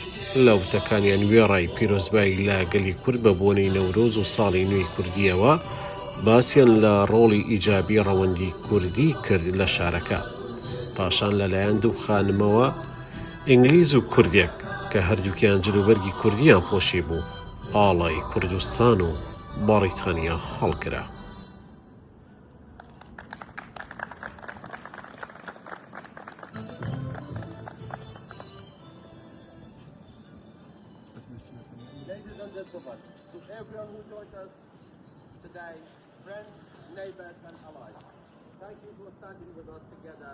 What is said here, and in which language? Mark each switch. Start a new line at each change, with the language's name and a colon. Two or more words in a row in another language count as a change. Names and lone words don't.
Central Kurdish: لە وتەکانیان وێڕای پیرۆزبایی لە گەلی کورد بە بۆنەی نەورۆز و ساڵی نوێی کوردیەوە باسییان لە ڕۆڵی ئیجابی ڕەوەندی کوردی کرد لە شارەکە. پاشان لەلایەن دوو خانمەوە ئینگلیز و کوردێک کە هەردووکیان جلوبەرگی کوردیان پۆشی بوو ئاڵای کوردستان و بەریتانیا هەڵکرا.
English: Ladies and gentlemen, to everyone who joined us today, friends, neighbors and allies, thank you for standing with us together.